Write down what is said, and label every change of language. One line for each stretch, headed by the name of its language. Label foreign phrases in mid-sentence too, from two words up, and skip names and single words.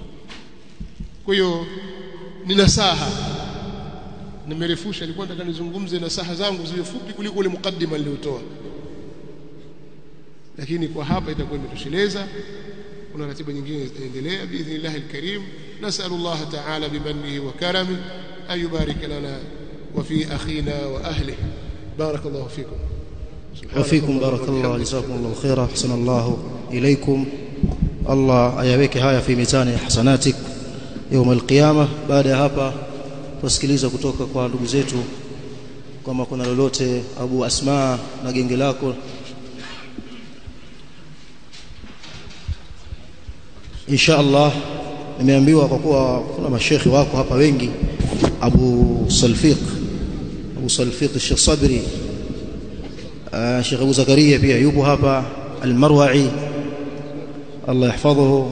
Swahili: Kwa hiyo ni nasaha, nimerefusha, nilikuwa nataka nizungumze nasaha zangu ziwe fupi kuliko ule mukaddima niliotoa, lakini kwa hapa itakuwa imetosheleza. kuna ratiba nyingine zitaendelea
Arabic: بإذن الله الكريم. نسأل الله تعالى بمنه وكرمه أن يبارك لنا وفي أخينا وأهله. بارك الله فيكم. وفيكم بارك الله جزاكم الله خيرا أحسن الله إليكم. الله
Swahili: ayaweke haya
Arabic: في ميزان حسناتك يوم القيامة.
Swahili: Baada ya hapa tusikiliza kutoka kwa ndugu zetu kama kuna lolote, Abu Asma na genge lako.
Arabic: إن شاء الله
Swahili: nimeambiwa kwa kuwa kuna mashekhi wako hapa wengi, Abu Salfiq Sheikh Sabri, Sheikh Abu Zakaria pia yupo hapa, Al-Marwa'i
Arabic: الله يحفظه.